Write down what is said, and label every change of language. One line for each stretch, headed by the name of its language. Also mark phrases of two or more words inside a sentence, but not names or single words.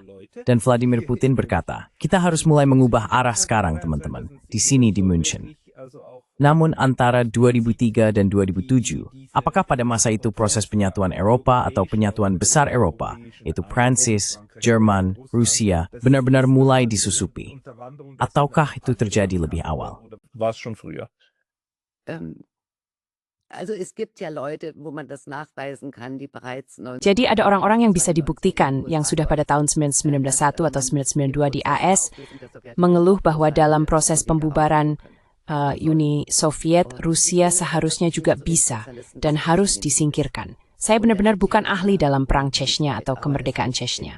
Indonesian: Dan Vladimir Putin berkata, kita harus mulai mengubah arah sekarang teman-teman, di sini di München. Namun antara 2003 dan 2007, apakah pada masa itu proses penyatuan Eropa atau penyatuan besar Eropa, yaitu Prancis, Jerman, Rusia, benar-benar mulai disusupi? Ataukah itu terjadi lebih awal?
German: War es schon früher? Also es gibt ja Leute, wo man das nachweisen kann, die bereits
Indonesian: Jadi ada orang-orang yang bisa dibuktikan yang sudah pada tahun 1991 atau 1992 di AS mengeluh bahwa dalam proses pembubaran Uni Soviet, Rusia seharusnya juga bisa dan harus disingkirkan. Saya benar-benar bukan ahli dalam perang Chechnya atau kemerdekaan Chechnya.